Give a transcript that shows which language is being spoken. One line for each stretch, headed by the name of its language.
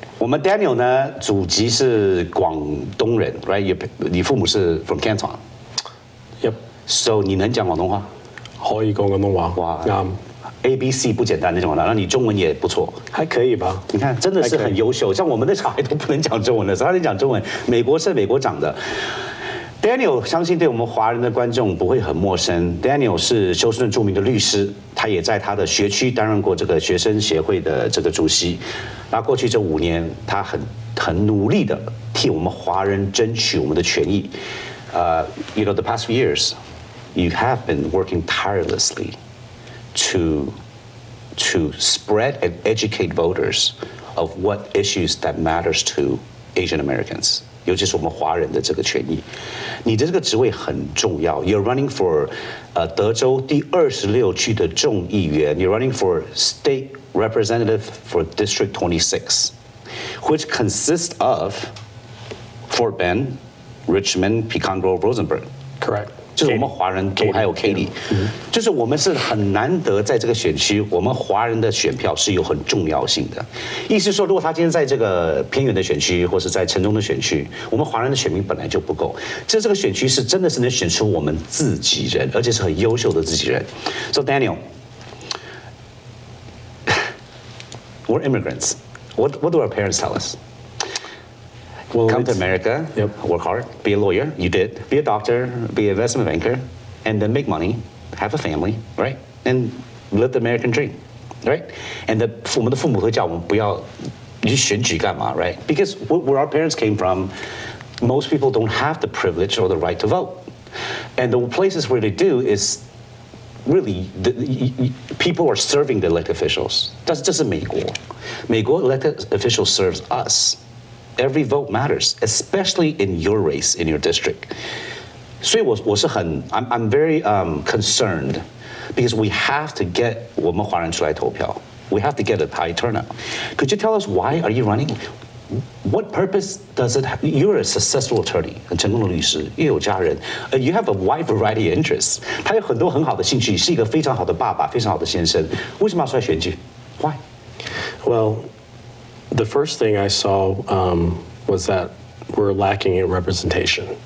Chinese: 我们 Daniel 呢，祖籍是广东人 ，
English: right？
Chinese: 你父母是
English: from Canton。Yep. So
Chinese: 你能讲广东话？可以讲广东话。哇，ABC 不简单那种的，那你中文也不错，还可以吧？你看，真的是很优秀。像我们的小孩都不能讲中文的，他能讲中文。美国是美国长的。Daniel 相信对我们华人的观众不会很陌生。 Daniel 是休斯顿著名的律师，他也在他的学区担任过这个学生协会的这个主席。那过去这5年，他很努力的替我们华人争取我们的权益。
English: You know, the past few years, you have been working tirelessly to spread and educate voters of what issues that matters to Asian Americans.
Chinese: 尤其是我们华人的这个权益，你的这个职位很重要。
English: You're running for
Chinese: 德州第26区的众议员。
English: You're running for state representative for District 26, which consists of Fort Bend, Richmond, Pecan Grove, Rosenberg. Correct.
Chinese: 就是我们华人都还有 Katy， 就是我们是很难得在这个选区，我们华人的选票是有很重要性的。意思说，如果他今天在这个偏远的选区，或是在城中的选区，我们华人的选民本来就不够。这个选区是真的是能选出我们自己人，而且是很优秀的自己人。
English: So Daniel, we're immigrants. What do our parents tell us? Well, come to America, work hard, be a lawyer, you did, be a doctor, be an investment banker, and then make money, have a family, right? And live the American dream, right? And
Chinese: 我们的父母会叫我们不要你去选举干嘛
English: right? Because where our parents came from, most people don't have the privilege or the right to vote. And the places where they do is really, people are serving the elected officials.
Chinese: 但是这是美国，美国
English: elected officials serves us.Every vote matters, especially in your race, in your district.
Chinese: 所以我是很
English: I'm very concerned because we have to get
Chinese: 我们华人出来投票.
English: We have to get a high turnout. Could you tell us why are you running? What purpose does it have? You're a successful attorney,
Chinese: 很成功的律师，又有家人。
English: You have a wide variety of interests.
Chinese: 他有很多很好的兴趣，是一个非常好的爸爸，非常好的先生。为什么要出来选举 ？
English: Why? Well.The first thing I saw was that we're lacking in representation.